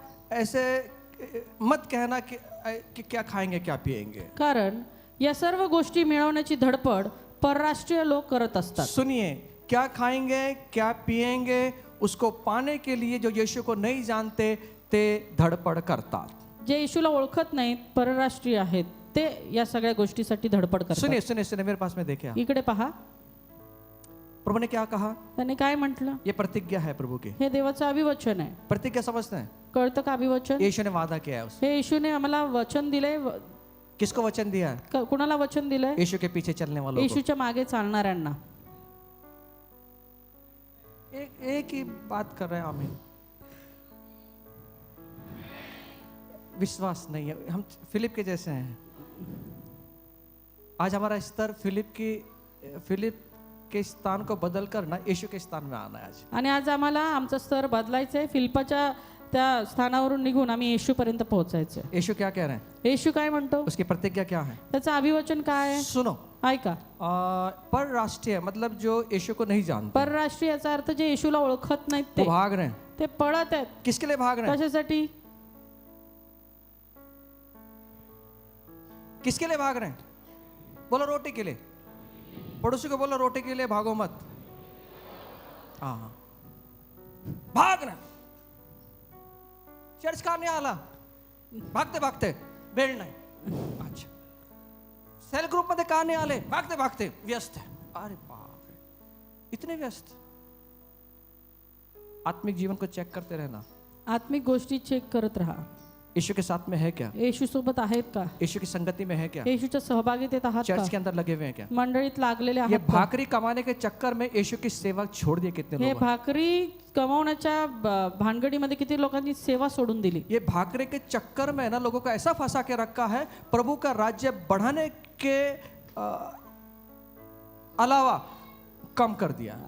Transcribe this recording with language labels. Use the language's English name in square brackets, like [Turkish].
[Hindi] ऐसे मत कहना कि क्या खाएंगे क्या पिएंगे. [Marathi] कारण या सर्व गोष्टी मिळवण्याची धडपड परराष्ट्रीय लोक करत असतात. [Hindi] सुनिए, क्या खाएंगे क्या पिएंगे उसको पाने के लिए जो यीशु को नहीं जानते [Marathi] ते धडपड करतात. जे येशूला ओळखत नाहीत, परराष्ट्रीय आहेत, ते या सगळ्या गोष्टीसाठी धडपड करतात. [Hindi] सुनिए सुनिए सुनिए, मेरे पास में देखिए, [Marathi] इकडे पहा, [Hindi] प्रभु ने क्या कहा. [Marathi] त्याने काय म्हटलं? [Hindi] ये प्रतिज्ञा है प्रभु की. [Marathi] हे देवाचं अभिवचन आहे. [Hindi] प्रतिज्ञा समझते हैं? [Marathi] कळतं का अभिवचन? [Hindi] यीशु ने वादा किया है उससे. [Marathi] हे येशूने आम्हाला वचन दिलंय. [Hindi] किसको वचन दिया है? [Marathi] कुणाला वचन दिलंय? [Hindi] यीशु के पीछे चलने वालों को. [Marathi] येशूच्या मागे चालणाऱ्यांना. [Hindi] एक ही बात कर रहे हैं आमीन. विश्वास नहीं है, हम फिलिप के जैसे हैं. आज हमारा स्तर फिलिप के स्थान को बदल कर ना यीशु के स्थान में आना है आज. [Marathi] आणि आज आम्हाला आमचा स्तर बदलायचा आहे. फिलिपाच्या त्या स्थानावरून निघून आम्ही येशूपर्यंत पोहोचायचं. [Hindi] यीशु क्या कह रहे हैं? [Marathi] येशू काय म्हणतो? [Hindi] उसकी प्रतिज्ञा क्या है? [Marathi] त्याचं अभिवचन काय आहे? [Hindi] सुनो, [Marathi] ऐका. [Hindi] परराष्ट्रीय मतलब जो यीशु को नहीं जानते, [Marathi] परराष्ट्रीय याचा अर्थ जे येशूला ओळखत नाहीत [Hindi] वो [Marathi] ते [Hindi] भाग रहे हैं. [Marathi] ते पळत आहेत. [Hindi] किसके लिए भाग रहे हैं? [Marathi] कशासाठी? [Hindi] किसके लिए भाग रहे हैं? बोलो रोटी के लिए. पड़ोसी को बोलो रोटी के लिए भागो मत. हाँ, भाग रहे. [Marathi] चर्च का नहीं आला, [Hindi] भागते भागते [Marathi] वेळ नाही. अच्छा, सेल ग्रुप मध्ये का नाही आले, [Hindi] भागते भागते व्यस्त है. अरे बाप रे, इतने व्यस्त. आत्मिक जीवन को चेक करते रहना. [Marathi] आत्मिक गोष्टी चेक करत राहा. [Hindi] यीशु के साथ में है क्या? [Marathi] येशू सोबत आहेत का? [Hindi] यीशु की संगति में है क्या? [Marathi] येशूच्या सहभागीतेत आहात [Hindi] चर्च के [Marathi] का? [Hindi] अंदर लगे हुए हैं क्या? [Marathi] मंडळीत लागलेले [Hindi] ये [Marathi] आहात का? [Hindi] भाकरी कमाने के चक्कर में यीशु की सेवा छोड़ दिए कितने [Marathi] हे [Hindi] लोग. [Marathi] भाकरी कमावण्याच्या भानगडीमध्ये किती लोकांनी सेवा सोडून दिली. [Hindi] ये भाकरे के चक्कर में ना लोगों को ऐसा फंसा के रखा है, प्रभु का राज्य बढ़ाने के अलावा कम कर दिया.